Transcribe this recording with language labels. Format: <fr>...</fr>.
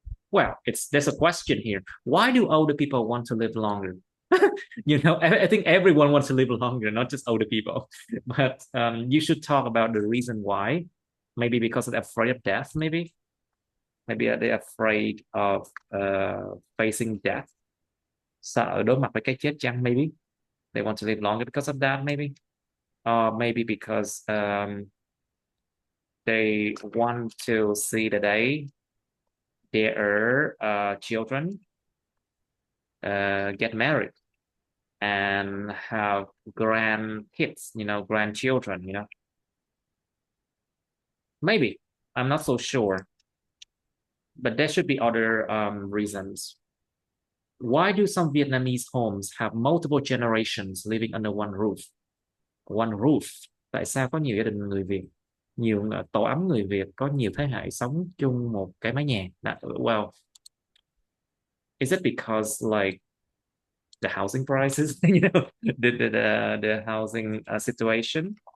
<en>Well, there's a question here. Why do older people want to live longer? I think everyone wants to live longer, not just older people. But you should talk about the reason why. Maybe because they're afraid of death, maybe. Maybe they're afraid of facing death.</en> <vi>Sợ đối mặt với cái chết chăng,</vi> <en>maybe. They want to live longer because of that, maybe. Or maybe because they want to see the day their children get married and have grandkids, grandchildren. Maybe. I'm not so sure. But there should be other reasons. Why do some Vietnamese homes have multiple generations living under one roof? One roof.</en> <vi>Tại sao có nhiều gia đình người Việt, nhiều tổ ấm người Việt có nhiều thế hệ sống chung một cái mái nhà?</vi> <en>Well, is it because like the housing prices, the housing situation?</en>